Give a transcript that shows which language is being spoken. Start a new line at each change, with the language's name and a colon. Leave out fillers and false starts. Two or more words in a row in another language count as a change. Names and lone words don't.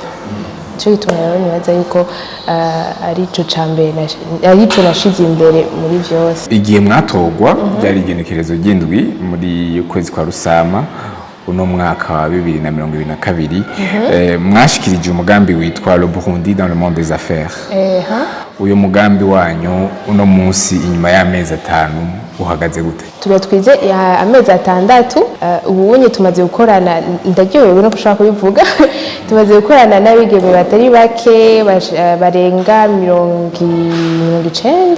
Rundi: Cyo gituma rero nibaza yuko ari ico cambere, ari ico nashize imbere muri byose. Igihe mwatogwa byari igenekerezo ry'indwi muri ukwezi kwa Rusama uno mwaka wa 2022. Mwashikirije umugambi witwa Le Burundi dans le monde des affaires. Uyo mugambi wanyu uno munsi inyuma y'amezi 5 uhagaze gute? Tuba twize amezi 6. Ubunye tumaze gukorana, ndaryohewe no gushaka kubivuga. Tumaze gukorana n'abigeme batari bake, barenga 90.